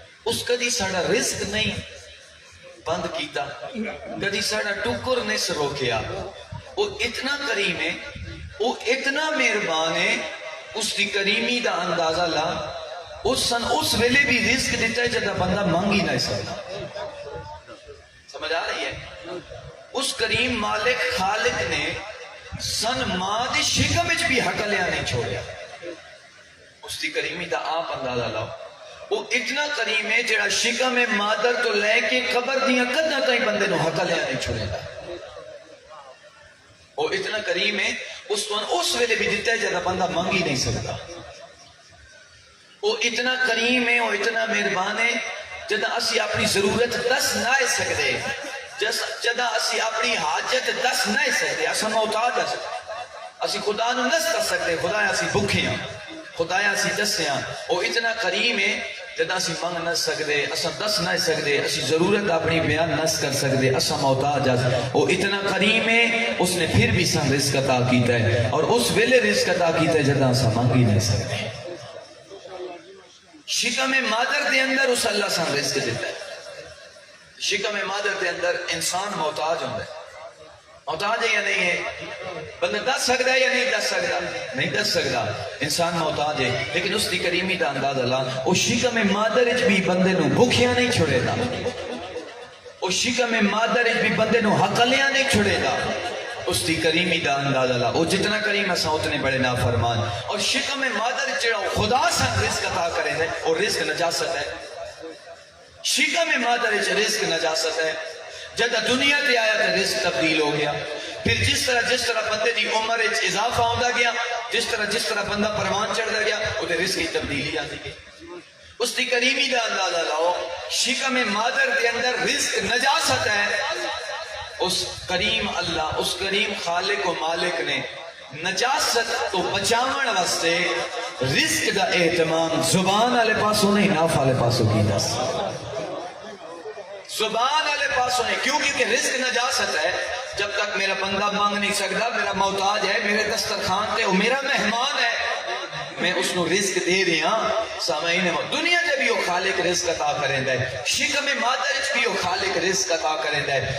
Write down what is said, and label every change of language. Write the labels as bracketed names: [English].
[Punjabi] اس کدی ساڑا رزق نہیں بند کیتا, کدی ساڑا ٹکر نہیں سے روکیا. [Urdu] وہ اتنا کریم ہے, وہ اتنا مہربان ہے. [Punjabi] اس دی کریمی دا اندازہ لا, اس ویلے بھی رزق دیتا ہے جدہ بندہ مانگ ہی نہ سکتا. سمجھ آ رہی ہے؟ اس کریم مالک خالق نے سن ماں دی شکم وچ بھی حقلیاں نہیں چھوڑیا. اس دی کریمی دا آپ اندازہ لاؤ. وہ اتنا کریم ہے جڑا شکم مادر تو لے کے قبر دیاں قداں تائیں بندے نو حقلیاں نہیں چھوڑے گا. وہ اتنا کریم ہے, اس ویلے بھی دیتا ہے جدہ بندہ مانگ ہی نہیں سکتا. وہ اتنا کریم ہے, وہ اتنا مہربان ہے جدہ اسی اپنی ضرورت دس نہ سکتے, جدہ اسی اپنی حاجت دس نہ سکتے. اسا محتاج ہے, اسی خدا نو نس کر سکتے. خدا اسی بھوکے ہیں, خدا اسی دسے ہیں. وہ اتنا کریم ہے جدہ اسی مانگ نہ سکتے, اسا دس نہ سکتے, اسی ضرورت اپنی بیان نہ کر سکتے. اسا محتاج ہے. وہ اتنا کریم ہے, اس نے پھر بھی سن رزق عطا کیتا ہے, اور اس ویلے رزق عطا کیتا ہے جدہ اسا مانگ ہی نہیں سکتے. شکم مادر دے اندر اس اللہ سن رزق دیتا ہے. [Urdu] شکم مادر دے اندر انسان محتاج ہوتا ہے. [Punjabi] محتاج ہے یا نہیں ہے؟ بندہ دس سکتا ہے یا نہیں دس سکتا؟ نہیں دس سکتا. انسان محتاج ہے, لیکن اس دی کریمی دا انداز اللہ, وہ شکم مادر اچ بھی بندے نو بھوکیاں نہیں چھوڑے دا. وہ شکم مادر اچ بھی بندے نو حقلیاں نہیں چھوڑے دا. اس دی کریمی دا انداز اللہ, وہ جتنا کریم اساں اتنے بڑے نافرمان. اور شکم مادر جڑا خدا سن رزق عطا کرے دے, اور رزق نجاست ہے. شکم مادر اچ رزق نجاست ہے. جدہ دنیا تے آیا تو رزق تبدیل ہو گیا. پھر جس طرح بندے دی عمر اچ اضافہ ہوندا گیا, جس طرح بندہ پروان چڑھدا گیا, اودے رزق کی تبدیلی آندی گئی. اس دی کریمی دا اندازہ لاؤ. شکم مادر دے اندر رزق نجاست ہے. اس کریم اللہ, اس کریم خالق و مالک نے نجاست تو بچاون واسطے رزق دا اہتمام زبان والے پاسوں نہیں, ناف والے پاسوں کیتا. زبان والے پاسوں نہیں, کیونکہ رزق نجاست ہے. جب تک میرا بندہ مانگ نہیں سکتا, میرا محتاج ہے, میرے دسترخوان تے وہ میرا مہمان ہے, میں اس کو رزق دے رہا. سامعین, دنیا جب بھی وہ خالق رزق عطا کریں دے, شکم مادر بھی وہ خالق رزق عطا کریں دے.